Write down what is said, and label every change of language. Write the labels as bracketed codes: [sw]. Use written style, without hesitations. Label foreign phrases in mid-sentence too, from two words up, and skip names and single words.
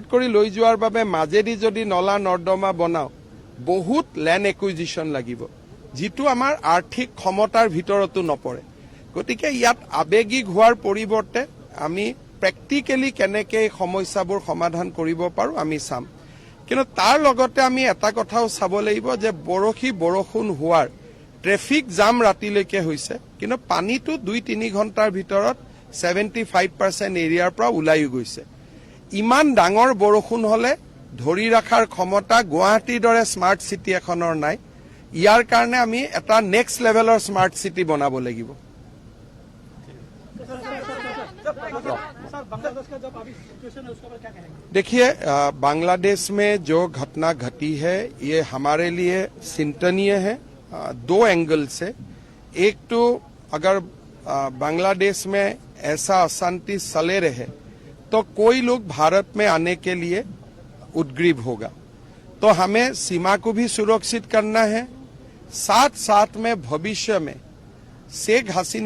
[as] কৰি লৈ যোৱাৰ বাবে মাজেদি যদি নলা নৰ্দমা বনাও বহুত [en] land acquisition [as] লাগিব যিটো আমাৰ আৰ্থিক ক্ষমতাৰ ভিতৰতো নপৰে গতিকে ইয়াত আবেগিক হোৱাৰ পৰিৱৰ্তে আমি প্ৰেক্টিকেলি কেনেকৈ এই সমস্যাবোৰ সমাধান কৰিব পাৰো আমি চাম কিন্তু তাৰ লগতে আমি এটা কথাও চাব লাগিব যে বৰষুণ হোৱাৰ [en] traffic jam [as] ৰাতিলৈকে হৈছে কিন্তু পানীটো 2-3 ঘণ্টাৰ ভিতৰত 75% এৰিয়াৰ পৰা ওলাই গৈছে ইমান ডাঙৰ বৰষুণ হলে ধৰি ৰাখাৰ ক্ষমতা গুৱাহাটীৰ দৰে [en] smart city [as] এখনৰ নাই ইয়াৰ কাৰণে আমি এটা [en] next level smart city [as] বনাব লাগিব [hi] देखिए बांग्लादेश में जो घटना घटी है ये हमारे लिए चिंतनीय है 2 एंगल से एक तो अगर बांग्लादेश में ऐसा अशांति चले रहे तो कोई लोग भारत में आने के लिए उद्ग्रीव होगा तो हमें सीमा को भी सुरक्षित करना है साथ में भविष्य में शेख हसीना